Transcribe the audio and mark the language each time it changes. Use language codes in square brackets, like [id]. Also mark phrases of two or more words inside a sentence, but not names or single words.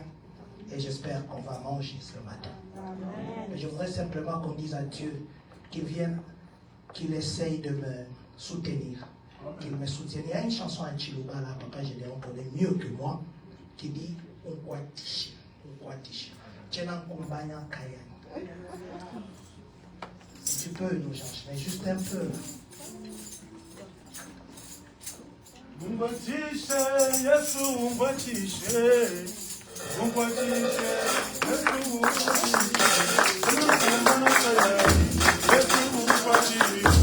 [fr] Et j'espère qu'on va manger ce matin. Mais je voudrais simplement qu'on dise à Dieu qu'il vienne, qu'il essaye de me soutenir, qu'il me soutienne. Il y a une chanson à Chiluba, là, Papa Gédéon connaît mieux que moi, qui dit [bem] Unkwatishi, Unkwatishi. [fr] Si tu peux nous changer, mais juste un peu. [bem] Umbatishe, Yesu umbatishe. Umbatishe, Yesu umbatishe. Yesu umbatishe.